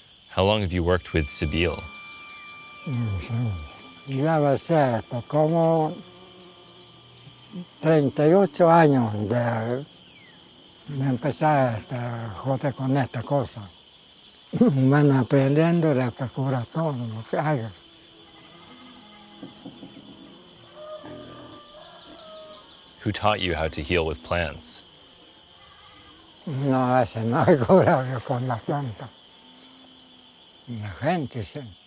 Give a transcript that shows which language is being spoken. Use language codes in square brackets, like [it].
[en] How long have you worked with Sibyl? [es] Ya va a ser como 38 años de empezar a joder con esta cosa. Van aprendiendo de procurar todo lo que haga. [en] Who taught you how to heal with plants? [es] No hace nada curable con la planta. La gente sí.